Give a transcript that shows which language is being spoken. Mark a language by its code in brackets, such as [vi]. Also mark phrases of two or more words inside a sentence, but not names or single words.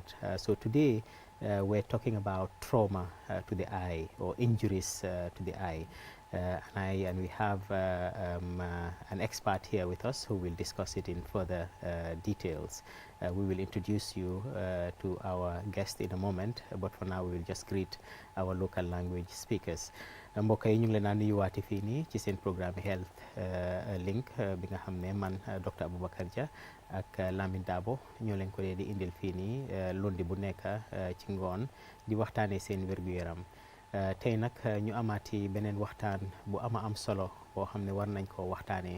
[en] So today we're talking about trauma to the eye, or injuries to the eye. And we have an expert here with us who will discuss it in further details. We will introduce you to our guest in a moment, but for now we will just greet our local language speakers. [wo] mbokk yi ñu ngi leen a nuyuwaati fii nii ci seen programme Health Link bi nga xam ne man Dr. Abubakar Jah ak Lamin Dabo ñoo leen ko dee di indil fii nii lundi bu nekk ci ngoon di waxtaanee seen wér-gu-yaram. tey nag ñu amaati beneen waxtaan bu am solo boo xam ne war nañ koo waxtaanee.